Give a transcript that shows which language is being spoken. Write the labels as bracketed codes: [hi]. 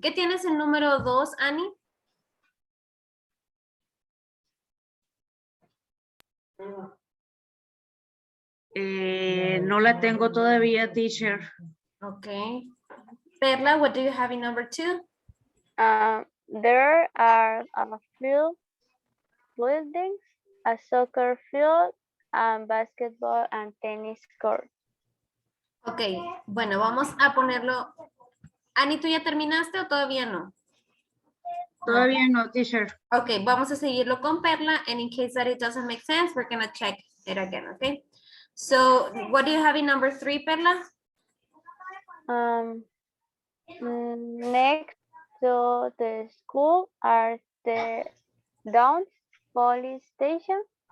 [es] ¿Qué tienes en número 2, Ani? No la tengo todavía, teacher. Ok. [en] Perla, what do you have in number 2? There are a few buildings, a soccer field, and basketball and tennis court. [es] Ok, bueno, vamos a ponerlo. Ani, ¿tú ya terminaste o todavía no? Todavía no, teacher. [en] Ok, [es] vamos a seguirlo con Perla, [en] and in case that it doesn't make sense, we're gonna check it again, okay? So, what do you have in number 3, Perla? Next to the school are the Downs police station.